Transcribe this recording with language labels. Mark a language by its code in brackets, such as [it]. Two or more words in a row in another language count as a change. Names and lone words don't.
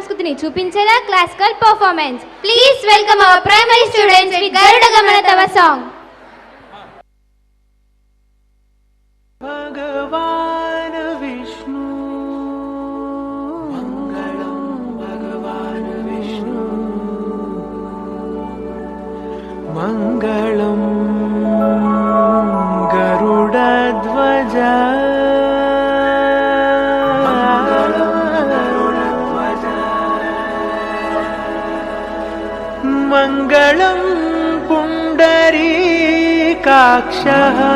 [te] సంస్కృతిని చూపించిన [en] classical performance. please welcome our primary students with గరుడ గమన తవ సాంగ్. [sa] भगवान विष्णु मंगलम भगवान विष्णु मंगलम गरुडध्वज मंगलम पुंडरीकाक्षः